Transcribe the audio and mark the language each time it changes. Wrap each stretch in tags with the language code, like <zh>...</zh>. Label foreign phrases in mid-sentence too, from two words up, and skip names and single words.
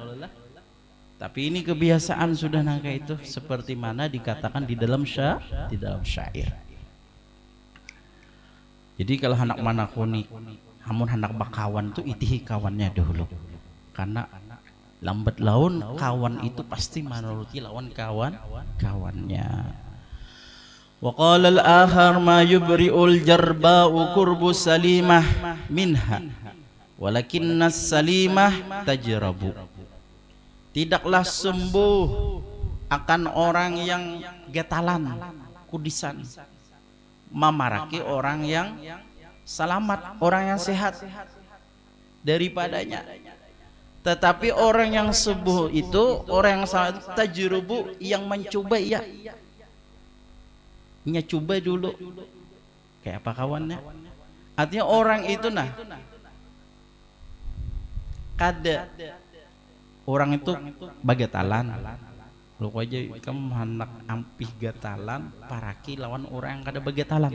<bjn>Tapi ini kebiasaan sudah nangka itu, seperti mana dikatakan di dalam syair. Jadi kalau anak manakuni, namun anak bakawan tuh itihi kawannya dulu, karena lambat laun kawan itu pasti menuruti lawan kawannya.</bjn> <ar>وقال الآخر ما يبرئ الجرباء قرب سليمة منها ولكن السليمة تجرب.</ar> <bjn>Tidaklah sembuh akan orang yang getalan, kudisan, memaraki orang yang selamat, orang yang sehat daripadanya. Tetapi orang yang sembuh itu orang yang sangat tajrubu, yang mencoba ya. Coba dulu kayak apa kawannya. Artinya orang itu nah kada orang itu bagatalan lu aja kamu anak ampih gatalan paraki lawan orang yang kada bagatalan.</bjn>